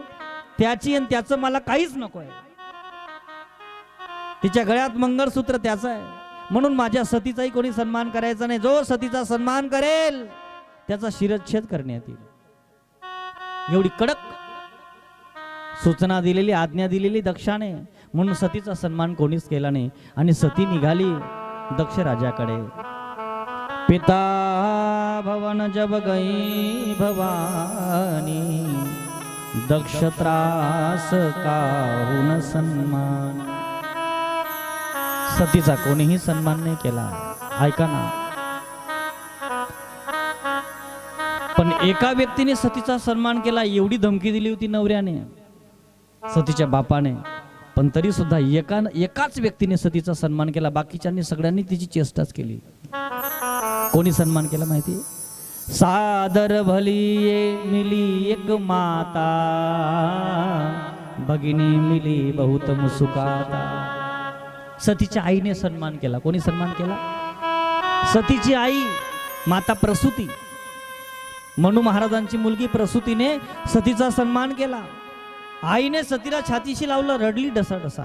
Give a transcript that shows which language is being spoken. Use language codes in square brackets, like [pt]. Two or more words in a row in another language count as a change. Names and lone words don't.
[mr] त्याची, आणि त्याचं मला काहीच नको आहे. तिच्या गळ्यात मंगळसूत्र त्याचं आहे, म्हणून माझ्या सतीचाही कोणी सन्मान करायचा नाही. जो सतीचा सन्मान करेल त्याचा शिरच्छेद करण्यात येईल. एवढी कडक सूचना दिलेली, आज्ञा दिलेली दक्षाने, म्हणून सतीचा सन्मान कोणीच केला नाही. आणि सती निघाली दक्ष राजाकडे. [awa] पिता भवन जब गई भवानी, दक्ष त्रास काहून सन्मान. [mr] सतीचा कोणीही सन्मान नाही केला. ऐका ना, पण एका व्यक्तीने सतीचा सन्मान केला. एवढी धमकी दिली होती नवऱ्याने, सतीच्या बापाने, पण तरी सुद्धा एकाच व्यक्तीने सतीचा सन्मान केला. बाकीच्यांनी सगळ्यांनी तिची चेष्टाच केली. कोणी सन्मान केला माहिती? [awa] सादर भली ये मिली एक माता, भगिनी मिली बहुत मुसुकाता. [mr] सतीच्या आईने सन्मान केला. कोणी सन्मान केला? सतीची आई माता प्रसूती, मनू महाराजांची मुलगी प्रसूतीने सतीचा सन्मान केला. आईने सतीला छातीशी लावलं, रडली डसाडसा.